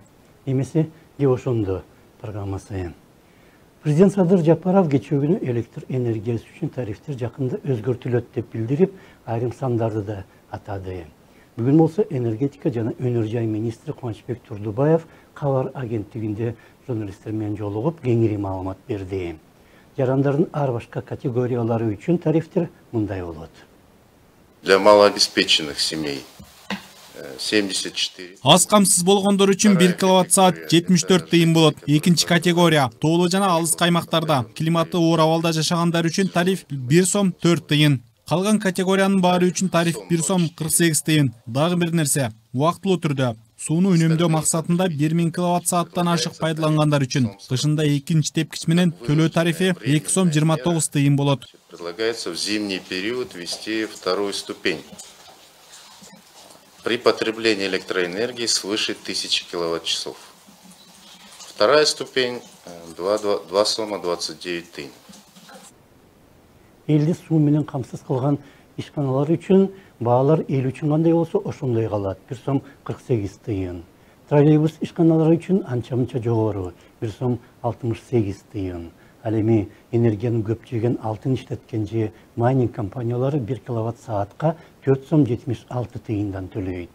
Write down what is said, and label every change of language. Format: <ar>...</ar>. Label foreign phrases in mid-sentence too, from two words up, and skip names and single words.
<ky>Эмесе Ошондо программасы. Президент Садыр Жапаров кечээ күнү электр энергиясы үчүн тарифтер жакында өзгөртүлөт деп билдирип, айрым сандарды да атады. Бүгүн болсо энергетика жана өнөр жай министри Кубанычбек Турдубаев кабар агенттигинде журналисттер менен жолугуп, кеңири маалымат берди. Жарандардын ар башка категориялары үчүн тарифтер мындай болот.</ky> <ru>Для малообеспеченных семей 74.</ru> <ky>Аз камсыз болгондор үчүн 1 киловатт-саат 74 тыйын болот. Экинчи категория тоолуу жана алыс каймактарда климаты оор абалда жашагандар үчүн тариф 1 сом 4 тыйын. Калган категориянын баары үчүн тариф 1 сом 48 тыйын. Дагы бир нерсе, убактылуу түрдө сууну үнөмдөө максатында 1000 киловатт-сааттан ашык пайдалангандар үчүн кышында экинчи тепкич менен төлөө тарифи 2 сом 29 тыйын болот.</ky> <ru>Предлагается в зимний период ввести вторую ступень. При потреблении электроэнергии свыше 1000 киловатт-часов. Вторая ступень 2 сома 29 тыйын.</ru> <ky>Элди суу менен камсыз кылган ишканалар үчүн баалар эл үчүн кандай болсо ошондой калат. 1 сом 48 тыйын. Троллейбус ишканалары үчүн анча-мынча жогору 1 сом 68 тыйын. Ал эми энергиянын көпчүгүн алтын иштеткен же майнинг компаниялары 1 киловатт-саатка 4 сом 76 тыйындан төлөйт.</ky>